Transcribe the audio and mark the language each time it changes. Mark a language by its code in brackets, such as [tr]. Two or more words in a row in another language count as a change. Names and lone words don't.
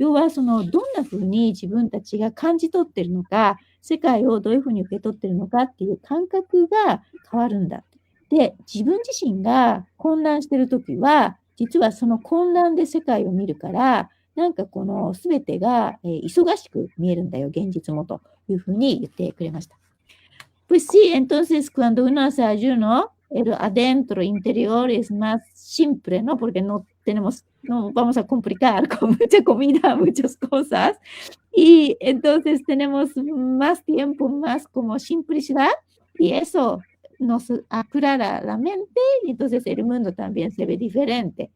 [ja] 要はどんな風に自分たちが感じ取ってるのか、世界をどういう風に受け取ってるのかっていう感覚が変わるんだ。で、自分自身が混乱してるときは、実はその混乱で世界を見るから、なんか全てが、忙しく見えるんだよ、現実もというふうに言ってくれました。 [es] Pues sí, entonces cuando uno hace ayuno, el adentro interior es más simple, ¿no? Porque no vamos a complicar con mucha comida, muchas cosas. Y entonces tenemos más tiempo, más como simplicidad, y eso nos aclara la mente, y entonces el mundo también se ve diferente.